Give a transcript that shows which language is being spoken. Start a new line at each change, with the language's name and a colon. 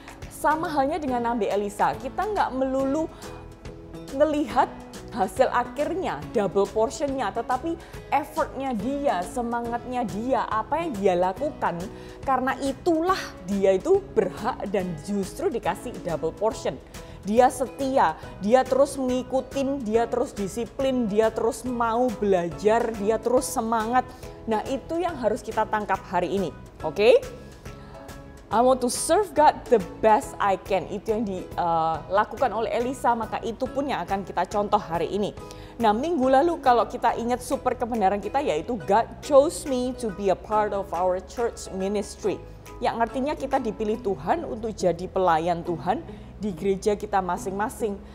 Indonesian: Sama halnya dengan Nabi Elisa, kita nggak melulu ngelihat hasil akhirnya, double portionnya, tetapi effortnya dia, semangatnya dia, apa yang dia lakukan, karena itulah dia itu berhak dan justru dikasih double portion. Dia setia, dia terus mengikutin, dia terus disiplin, dia terus mau belajar, dia terus semangat. Nah, itu yang harus kita tangkap hari ini, oke? I want to serve God the best I can. Itu yang dilakukan oleh Elisa, maka itu pun yang akan kita contoh hari ini. Nah, minggu lalu kalau kita ingat super kebenaran kita yaitu
English: God chose me to be a part of our church ministry.
Indonesian: Yang artinya kita dipilih Tuhan untuk jadi pelayan Tuhan di gereja kita masing-masing.